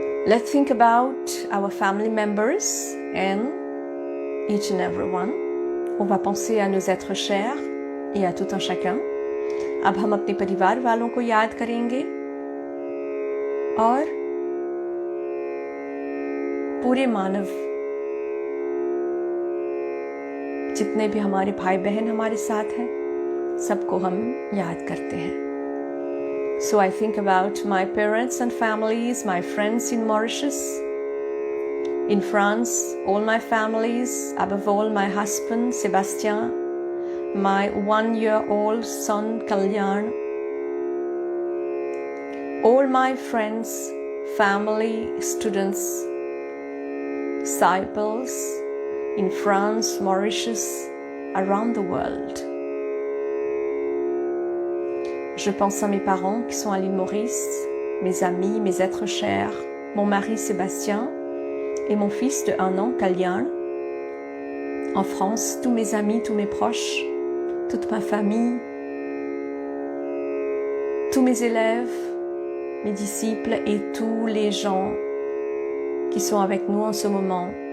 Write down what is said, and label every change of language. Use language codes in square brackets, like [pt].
[en] Let's think about our family members and each and every one. [fr] On va penser à nos êtres chers et à tout un chacun. [hi] अब हम अपने परिवार वालों को याद करेंगे और पूरे मानव जितने भी हमारे भाई बहन हमारे साथ हैं, सबको हम याद करते हैं. [en] So I think about my parents and families, my friends in Mauritius, in France, all my families, above all my husband, Sébastien, my 1-year-old son, Kalyan, all my friends, family, students, disciples in France, Mauritius, around the world. [fr] Je pense à mes parents qui sont à l'île Maurice, mes amis, mes êtres chers, mon mari Sébastien et mon fils de 1 an, Kalyan. En France, tous mes amis, tous mes proches, toute ma famille, tous mes élèves, mes disciples et tous les gens qui sont avec nous en ce moment.